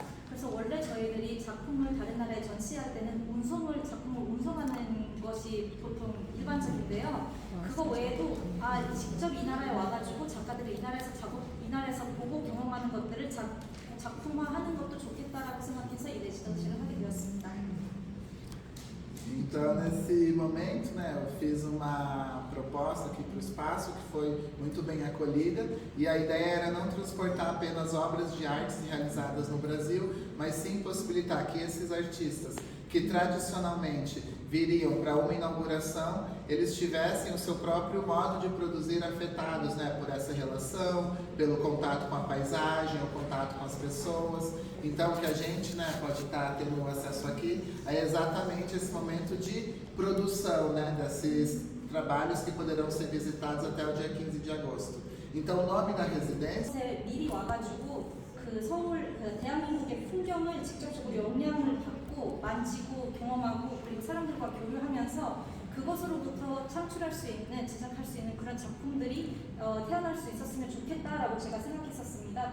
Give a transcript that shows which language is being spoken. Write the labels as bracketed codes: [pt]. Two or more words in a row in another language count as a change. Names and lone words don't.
[ko] 그래서 원래 저희들이 작품을 다른 나라에 전시할 때는 작품을 운송하는 것이 보통 일반적인데요. 그거 외에도 직접 이 나라에 와가지고 작가들이 이 나라에서 bogo 경험하는 것들을 작품화하는 것도 좋겠다라고 생각해서 이 레지던시를 하게 되었습니다. [pt] Então, nesse momento, né, eu fiz uma proposta aqui para o espaço que foi muito bem acolhida e a ideia era não transportar apenas obras de artes realizadas no Brasil, mas sim possibilitar que esses artistas que tradicionalmente viriam para uma inauguração, eles tivessem o seu próprio modo de produzir afetados, né, por essa relação, pelo contato com a paisagem, o contato com as pessoas. Então, o que a gente, né, pode estar tendo acesso aqui é exatamente esse momento de produção, né, desses trabalhos que poderão ser visitados até o dia 15 de agosto. Então, o nome da residência... [ko] 미리 와가지고 서울, 대한민국의 풍경을 직접적으로 영향을 받고 만지고 경험하고 그리고 사람들과 교류하면서 그것으로부터 창출할 수 있는, 제작할 수 있는 그런 작품들이 태어날 수 있었으면 좋겠다라고 제가 생각했었습니다.